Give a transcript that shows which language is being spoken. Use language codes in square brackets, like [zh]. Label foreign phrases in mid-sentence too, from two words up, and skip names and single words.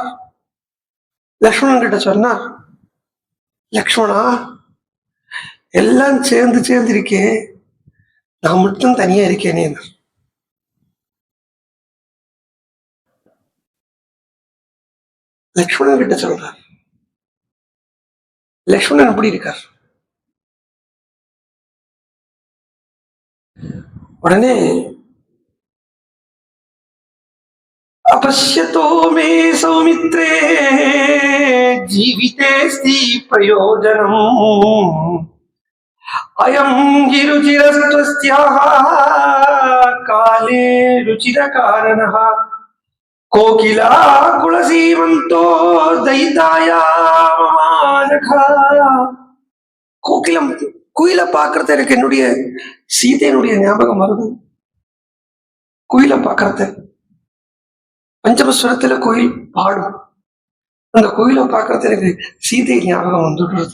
[ta] லக்ஷ்மணன் கிட்ட சொன்னார், லக்ஷ்மணா எல்லாம் சேர்ந்து இருக்கே, நான் மட்டும் தனியா இருக்கேனே. லக்ஷ்மணன் கிட்ட சொல்றார். லக்ஷ்மணன் எப்படி இருக்கார்? [sa] உடனே अपश्यतो मे सौमित्रे जीवितेऽस्ति प्रयोजनम् अयं गिरुचिरस्त्वस्याः काले रुचिरकारणः कोकिला कुलसीमन्तो दयिताया ममानखा. [ta] கோகிலம் குயில பாக்குறது எனக்கு என்னுடைய சீதையினுடைய ஞாபகம் வருது. குயில பாக்குறது பஞ்சமஸ்வரத்துல கோயில் பாடும், அந்த கோயிலை பார்க்கறது எனக்கு சீதை ஞாபகம் வந்துடுறது.